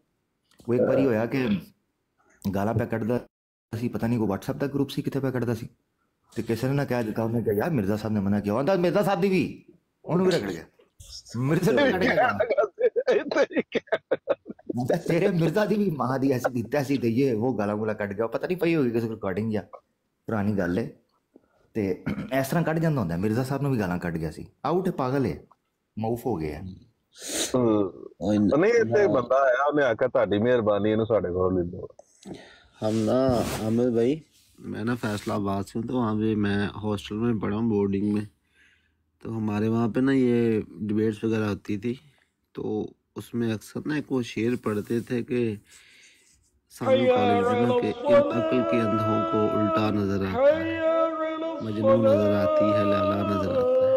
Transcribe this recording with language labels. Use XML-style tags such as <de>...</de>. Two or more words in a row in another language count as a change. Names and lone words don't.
<pa>ਉਹ ਇੱਕ ਵਾਰੀ ਹੋਇਆ ਕਿ ਗਾਲਾਂ ਪੈ ਕੱਢਦਾ ਸੀ, ਪਤਾ ਨਹੀਂ ਕੋਈ WhatsApp ਦਾ ਗਰੁੱਪ ਸੀ ਕਿਤੇ ਪੈ ਕੱਢਦਾ ਸੀ, ਤੇ ਕਿਸੇ ਨੇ ਨਾ ਕਹਿ ਦਿੱਤਾ, ਉਹਨੇ ਕਿਹਾ ਯਾਰ ਮਿਰਜ਼ਾ ਸਾਹਿਬ ਨੇ ਮਨਾ ਕੀਤਾ, ਆਂਦਾ ਮਿਰਜ਼ਾ ਸਾਹਿਬ ਦੀ ਵੀ, ਉਹਨੂੰ ਵੀ ਰਗੜ ਗਿਆ ਮਿਰਜ਼ਾ ਨੇ ਕੱਢ ਗਿਆ। ਤੇਰੇ ਮਿਰਜ਼ਾ ਦੀ ਵੀ ਮਾਂ ਦੀ ਐਸੀ ਦਿੱਤਾ ਸੀ ਤੇ ਇਹ ਉਹ ਗਾਲਾਂ ਗੁਲਾ ਕੱਢ ਗਿਆ, ਪਤਾ ਨਹੀਂ ਪਈ ਹੋਈ ਕਿਸੇ ਰਿਕਾਰਡਿੰਗ ਜਾਂ ਪੁਰਾਣੀ ਗੱਲ ਹੈ, ਤੇ ਇਸ ਤਰ੍ਹਾਂ ਕੱਢ ਜਾਂਦਾ ਹੁੰਦਾ। ਮਿਰਜ਼ਾ ਸਾਹਿਬ ਨੂੰ ਵੀ ਗਾਲਾਂ ਕੱਢ ਗਿਆ ਸੀ। ਆਊਟ ਪਾਗਲ ਹੈ, ਮਊਫ ਹੋ ਗਿਆ। ਨਹੀਂ ਇਤਨੇ ਬੰਦਾ ਆਇਆ ਉਨ੍ਹਾਂ ਆਖਿਆ ਤੁਹਾਡੀ ਮਿਹਰਬਾਨੀ ਇਹਨੂੰ ਸਾਡੇ ਕੋਲ ਲੈ ਲਓ।</pa> <ur>ہم نا عامر بھائی، میں نا فیصل آباد سے ہوں، تو وہاں پہ میں ہاسٹل میں پڑھا ہوں، بورڈنگ میں. تو ہمارے وہاں پہ نا یہ ڈیبیٹس وغیرہ ہوتی تھی، تو اس میں اکثر نا ایک وہ شعر پڑھتے تھے کہ سانو کالج میں نا کہ ان عقل کے اندھوں کو الٹا نظر آتا ہے، مجنوں نظر آتی ہے، لالہ نظر آتا ہے.</ur>